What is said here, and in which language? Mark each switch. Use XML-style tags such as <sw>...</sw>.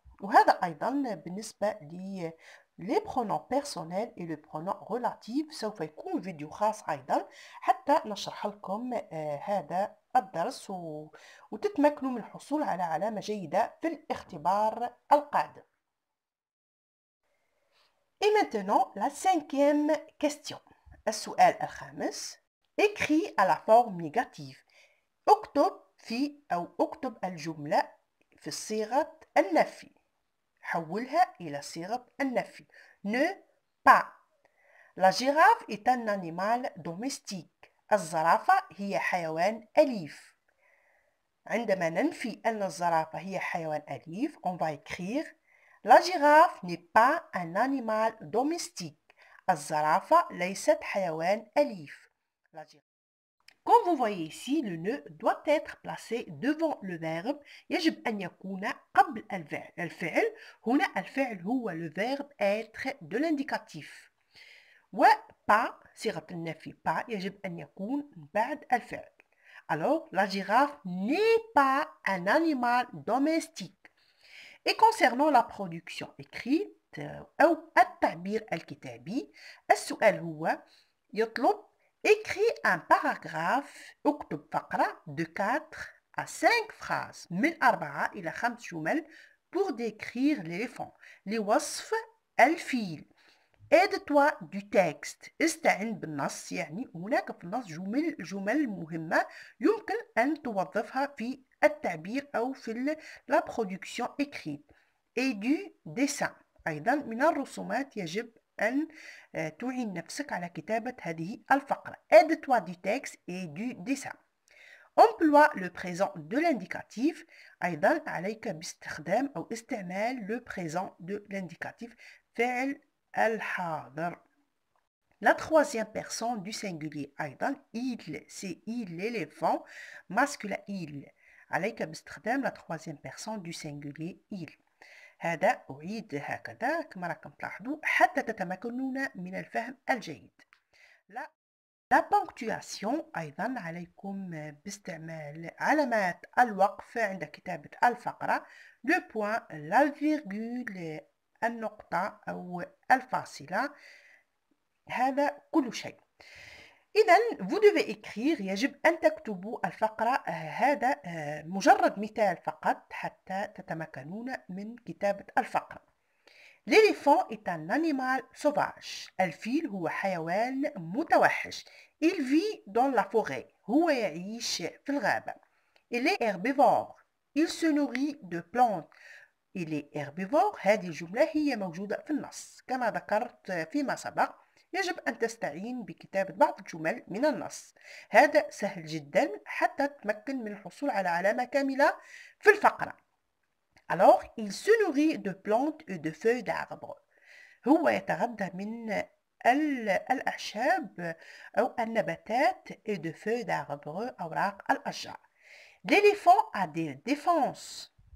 <ar>وهذا أيضا بالنسبة</ar> <fr>les pronoms personnels et le pronom relatif</fr> <ar>سوف يكون فيديو خاص أيضا حتى نشرح لكم هذا الدرس وتتمكنوا من الحصول على علامة جيدة في الاختبار القادم.</ar> <fr>Et maintenant, la cinquième question.</fr> <ar>السؤال الخامس.</ar> <fr>Écris à la forme négative.</fr> <ar>اكتب اكتب الجملة في صيغة النفي. حولها إلى صيغة النفي. Ne pas.</ar> <fr>La girafe est un animal domestique.</fr> <ar>الزرافة هي حيوان أليف. عندما ننفي أن الزرافة هي حيوان أليف,</ar> <fr>on va écrire La girafe n'est pas un animal domestique.</fr> <ar>الزرافة ليست حيوان أليف.</ar> <fr>Comme vous voyez ici, le ne doit être placé devant le verbe.</fr> <ar>يجب أن يكون قبل الفعل. هنا الفعل هو</ar> <fr>le verbe être de l'indicatif.</fr> <ar>و pas صيغة النفي pas يجب أن يكون بعد الفعل.</ar> <fr>Alors, la girafe n'est pas un animal domestique. Et concernant la production écrite</fr> <ar>أو التعبير الكتابي, السؤال هو يطلب</ar> <fr>écris un paragraphe,</fr> <ar>اكتب فقرة</ar> <fr>de 4 à 5 phrases</fr> <ar>من 4 إلى 5 جمل</ar> <fr>pour décrire l'éléphant</fr> <ar>لوصف الفيل.</ar> <fr>Aide-toi du texte.</fr> <ar>استعن بالنص. يعني هناك في النص جمل مهمة يمكن أن توظفها في التعبير أو في</ar> <fr>la production écrite. Et du dessin.</fr> <ar>أيضا من الرسومات يجب أن تعين نفسك على كتابة هذه الفقرة.</ar> <fr>Aide-toi du texte et du dessin. Emploie le présent de l'indicatif.</fr> <ar>أيضا عليك باستخدام أو استعمال</ar> <fr>le présent de l'indicatif.</fr> <ar>فعل الحاضر.</ar> <fr>La troisième personne du singulier أيضا il, c'est il l'éléphant masculin il.</fr> <ar>عليك باستخدام</ar> <fr>la troisième personne du singulier</fr> <ar>il. هذا أعيد هكذا كما راكم تلاحظوا حتى تتمكنون من الفهم الجيد. La ponctuation أيضا عليكم باستعمال علامات الوقف عند كتابة الفقرة.</ar> <fr>Le point, la virgule,</fr> <ar>النقطة أو الفاصلة. هذا كل شيء.</ar> <fr>إذن vous devez écrire.</fr> <ar>يجب أن تكتبوا الفقرة. هذا مجرد مثال فقط حتى تتمكنون من كتابة الفقرة.</ar> <fr>L'éléphant est un animal sauvage.</fr> <ar>الفيل هو حيوان متوحش.</ar> <fr>Il vit dans la forêt.</fr> <ar>هو يعيش في الغابة.</ar> <fr>Il est herbivore. Il se nourrit de plantes. Il est herbivore.</fr> <ar>هذه الجملة هي موجودة في النص. كما ذكرت فيما سبق يجب أن تستعين بكتابة بعض الجمل من النص. هذا سهل جدا حتى تتمكن من الحصول على علامة كاملة في الفقرة.</ar> <fr>Alors, il se nourrit de plantes et de feuilles d'arbres.</fr> <ar>هو يتغذى من الأعشاب أو النباتات</ar> <fr>et de feuilles d'arbres</fr> <ar>أوراق الأشجار.</ar> <fr>L'éléphant a des défenses.</fr>